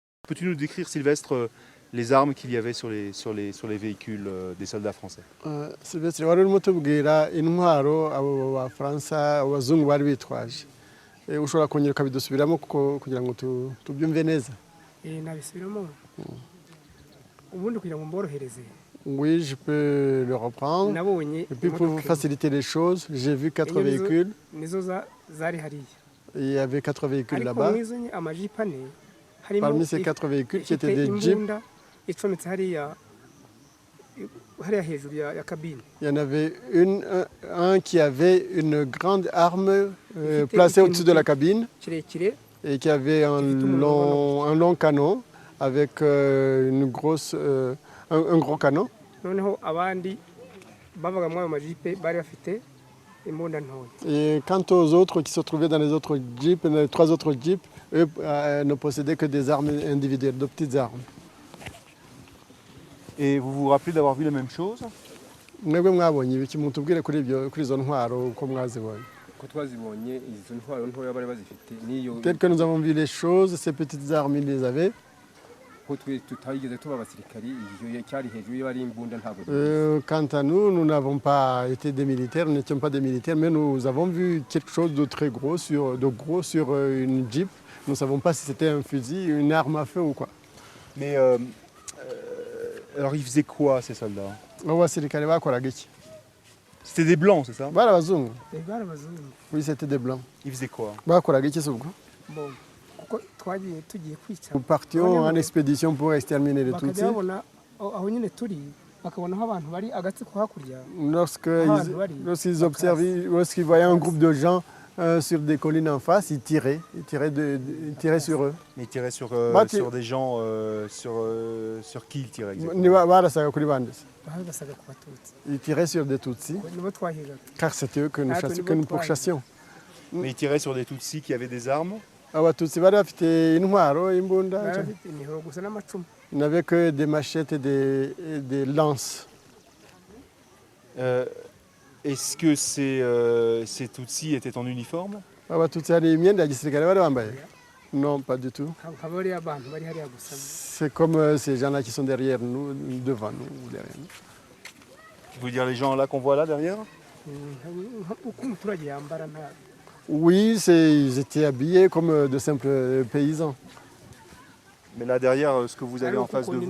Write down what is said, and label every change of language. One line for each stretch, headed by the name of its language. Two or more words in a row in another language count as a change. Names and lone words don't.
French: peux-tu nous décrire, Sylvestre, les armes qu'il y avait sur les véhicules des soldats français?
Kinyarwanda: Sylvestre wari urimo tubwira intwaro abo bafaransa abazungu bari bitwaje. Ushobora kongera ukabidusubiramo kugira ngo tubyumve neza. Nabisubiramo ubundi kugira ngo mborohereze.
French: Oui, je peux le reprendre.
Kinyarwanda: Nabonye
French: Et puis pour vous faciliter les choses, j'ai vu 4 véhicules.
Kinyarwanda: Nizo zari hariya.
French: Il y avait 4 véhicules là-bas.
Kinyarwanda: Ariko mwizo amajipe ane harimo
French: Parmi ces 4 véhicules, qui étaient des jeeps,
Kinyarwanda: icometse hariya hejuru ya kabine.
French: il y en avait un qui avait une grande arme placée au-dessus de la cabine
Kinyarwanda: Kirekire
French: et qui avait un long canon avec un gros canon.
Kinyarwanda: noneho abandi babaga muri ayo majipe bari bafite imbunda ntoya.
French: Et quant aux autres qui se trouvaient dans les autres jeeps, les 3 autres jeeps, eux ne possédaient que des armes individuelles, de petites armes. Et vous vous rappelez d'avoir vu la même chose?
Kinyarwanda: Mwebwe mwabonye ibiki mutubwire kuri izo ntwaro uko mwazibonye? Ko twazibonye izo ntwaro ntoya bari bazifite niyo
French: Peut-être que nous avons vu les choses, ces petites armes ils les avaient.
Kinyarwanda: ko tutayigeze tuba abasirikari iyo cyari hejuru y'abari imbunda ntabwo.
French: Quant à nous, nous n'avons pas été des militaires, nous n'étions pas des militaires, mais nous avons vu quelque chose de très gros sur une Jeep. Nous ne savons pas si c'était un fusil, une arme à feu ou quoi. Mais alors ils faisaient quoi ces soldats?
Kinyarwanda: Abasirikare bakoraga iki?
French: C'était des blancs, c'est ça?
Kinyarwanda: Bari abazungu? Bari abazungu.
French: Oui, c'était des blancs. Ils faisaient quoi?
Kinyarwanda: Bakoraga iki se ubwo? Bon, kuko twagiye tugiye kwica.
French: Nous partions en expédition pour exterminer les Tutsis.
Kinyarwanda: Bakajya aho nyine turi bakabonaho abantu bari agatsiko hakurya.
French: Lorsqu'ils voyaient un groupe de gens sur des collines en face, ils tiraient sur eux. Ils tiraient sur des gens, sur qui ils tiraient exactement?
Kinyarwanda: Barasaga kuri bande. Babasaga ku Batutsi.
French: Ils tiraient sur des Tutsis,
Kinyarwanda: Nibo twahigaga.
French: car c'était eux que nous pourchassions. Mais ils tiraient sur des Tutsis qui avaient des armes?
Kinyarwanda: Abatutsi bari bafite intwaro, imbunda. Bari bafite imihoro gusa n'amacumu.
French: Ils n'avaient que des machettes et des lances. Est-ce que ces Tutsis étaient en uniforme?
Kinyarwanda: Abatutsi hari imyenda ya gisirikare bari bambaye?
French: Non, pas du tout.
Kinyarwanda: Habari abantu bari hariya gusa.
French: C'est comme ces gens-là qui sont derrière nous, devant nous, ou derrière nous. Vous voulez dire les gens là qu'on voit là derrière?
Kinyarwanda: Uko umuturage yambara nta.
French: Oui, ils étaient habillés comme de simples paysans. Mais là derrière, ce que vous avez en face de vous...